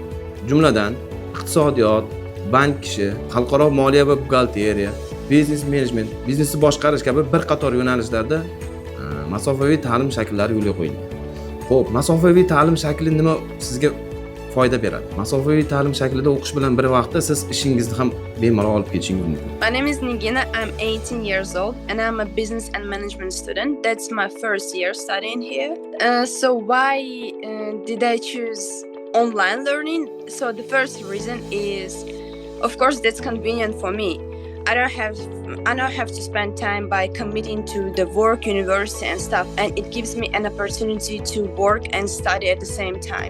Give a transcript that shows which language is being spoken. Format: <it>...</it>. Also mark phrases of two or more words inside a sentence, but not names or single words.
<uz>Jumladan iqtisodiyot, bank ishi, xalqaro moliya va buxgalteriya, biznes menejment, biznesni boshqarish kabi bir qator yo'nalishlarda masofaviy ta'lim shakllari yo'lga qo'yilgan. Xo'p, masofaviy ta'lim shakli nima sizga foyda beradi? Masofaviy ta'lim shaklida o'qish bilan bir vaqtda siz ishingizni ham bemalol olib ketishingiz mumkin.</uz> <en>My name is Nigina. I'm 18 years old and I'm a business and management student. That's my first year studying here. So why did I choose online learning? So the first reason is, of course, that's convenient for me. I don't have to spend time by committing to the work, university and stuff, and it gives me an opportunity to work and study at the same time.</en>